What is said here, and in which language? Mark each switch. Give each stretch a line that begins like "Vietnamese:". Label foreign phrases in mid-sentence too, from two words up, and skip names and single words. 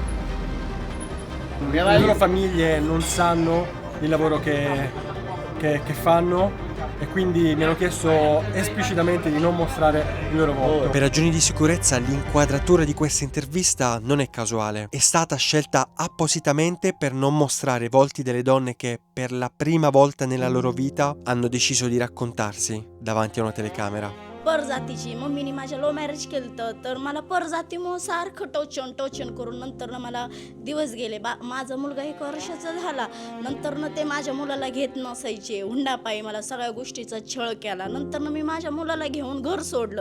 Italian: Le loro famiglie non sanno il lavoro che fanno e quindi mi hanno chiesto esplicitamente di non mostrare il loro volto. Per ragioni di sicurezza l'inquadratura di questa intervista non è casuale, è stata scelta appositamente per non mostrare i volti delle donne che per la prima volta nella loro vita hanno deciso di raccontarsi davanti a una telecamera.
Marathi: परजातीची. मम्मीने माझ्या लव्ह मॅरेज केलं तर मला परजातीमुळं सारखं टोचन करून नंतर मला दिवस गेले. माझा मुलगा 1 वर्षाचा झाला, नंतर ते माझ्या मुलाला घेत नसायचे. हुंडापायी मला सगळ्या गोष्टीचा छळ केला. नंतर मी माझ्या मुलाला घेऊन घर सोडलं.